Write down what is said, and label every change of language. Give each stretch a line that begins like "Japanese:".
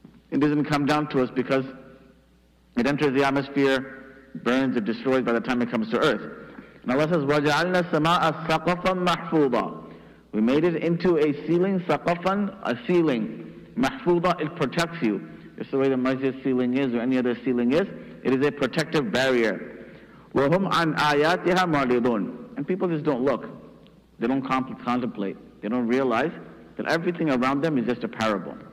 English: It doesn't come down to us because it enters the atmosphere, burns, it destroys by the time it comes to earth. And Allah says,
Arabic: وَجَعَلْنَا السَّمَاءَ سَقَفًا مَحْفُوظًا.
English: We made it into a ceiling, saqafan, a ceiling. Mahfuda, it protects you. Just the way the masjid ceiling is or any other ceiling is, it is a protective barrier.
Arabic: وَهُمْ عَنْ آيَاتِهَا مُعْرِضُونَ.
English: And people just don't look. They don't contemplate. They don't realize that everything around them is just a parable.